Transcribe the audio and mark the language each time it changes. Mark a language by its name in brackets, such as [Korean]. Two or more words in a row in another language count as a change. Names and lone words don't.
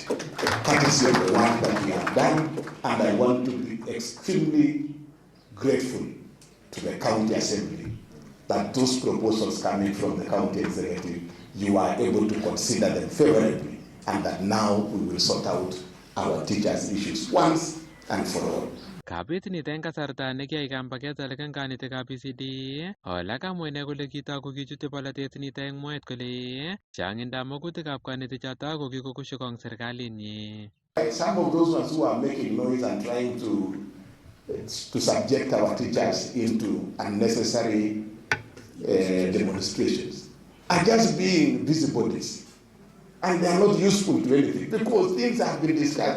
[English] That is the work that we have done, and I want to be extremely grateful to the county assembly that those proposals coming from the county executive, you are able to consider them favorably, and that now we will sort out our teachers' issues once and for all. [Kalenjin] Kabit nito eng kasarta nekiyai kambaket olekan kanitikab PCD, ole kamwa ine kole kitoku kichute polatet nito eng mwaet kole changindab magutikab kanitichoto ko kikokushukong serikalinyi. [English] Some of those ones who are making noise and trying to subject our teachers into unnecessary demonstrations are just being busybodies, and they are not useful to anything because things have been discussed.